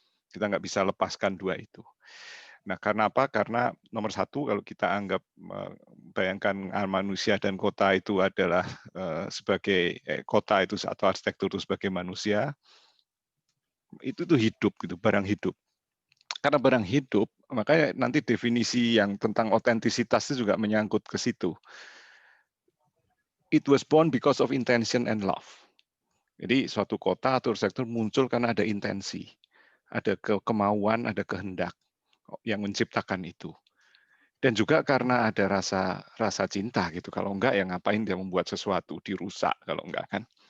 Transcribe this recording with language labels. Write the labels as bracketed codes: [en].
[id] Kita nggak bisa lepaskan dua itu. Nah, karena apa? Karena nomor satu, kalau kita anggap bayangkan manusia dan kota itu adalah sebagai kota itu atau arsitektur itu sebagai manusia, itu tuh hidup gitu, barang hidup. Karena barang hidup, makanya nanti definisi yang tentang otentisitas itu juga menyangkut ke situ. [en] It was born because of intention and love. [id] Jadi suatu kota atau arsitektur muncul karena ada intensi, ada kemauan, ada kehendak yang menciptakan itu. Dan juga karena ada rasa cinta gitu. Kalau enggak ya ngapain dia membuat sesuatu dirusak kalau enggak kan.